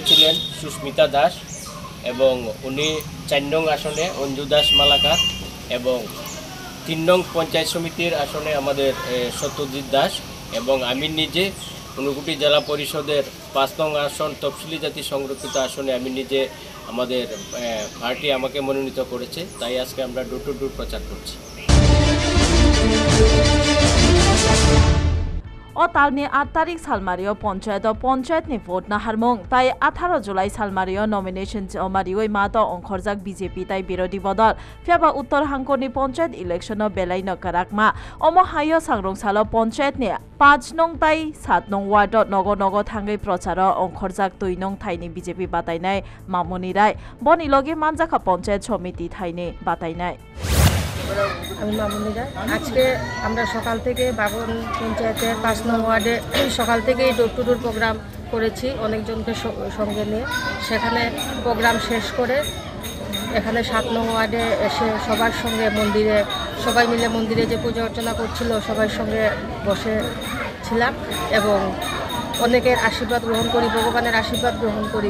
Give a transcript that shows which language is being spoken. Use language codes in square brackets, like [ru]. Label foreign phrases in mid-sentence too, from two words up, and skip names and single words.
[bn] ছিলেন, সুস্মিতা দাস, এবং উনি 4 নং আসনে অঞ্জু দাস মালাকার, এবং 3 নং পঞ্চায়েত সমিতির আসনে আমাদের সত্যজিৎ দাস, এবং আমি নিজে ঊনকোটি জেলা পরিষদের 5 নং আসন তফসিলি জাতি সংরক্ষিত আসনে আমি নিজে, আমাদের পার্টি আমাকে মনোনীত করেছে, তাই আজকে আমরা [en] door to door [bn] প্রচার করছি। [trp] O talni 8 तारिख सालमारियो पंचायतनि भोट नाहारमुं ताई 18 जुलाई सालमारियो नमिनेशन जमारियो मातो अंखरजाक बीजेपी ताई विरोधी बदल फ्याबा उत्तर हांखरनि पंचायत इलेक्शन बेलायनो काराकमा अमो हायो सांग्रंसालो पंचायतनि 5 नং ताई 7 नং वार्ड नगो थांगै प्रचार अंखरजाक 2 नং थाइनि बीजेपी बातायनाय मामुनि राय बनि लगे मानजाखा पंचायत समिति थाइनि बातायनाय। [bn] আমি মামুনি রায়। আজকে আমরা সকাল থেকে বাগন পঞ্চায়েতের 5 নং ওয়ার্ডে সকাল থেকেই [en] door to door [bn] প্রোগ্রাম করেছি অনেকজনকে সঙ্গে নিয়ে। সেখানে প্রোগ্রাম শেষ করে এখানে 7 নং ওয়ার্ডে এসে সবার সঙ্গে মন্দিরে, সবাই মিলে মন্দিরে যে পূজা অর্চনা করছিল সবার সঙ্গে বসেছিলাম এবং অনেকের আশীর্বাদ গ্রহণ করি, ভগবানের আশীর্বাদ গ্রহণ করি।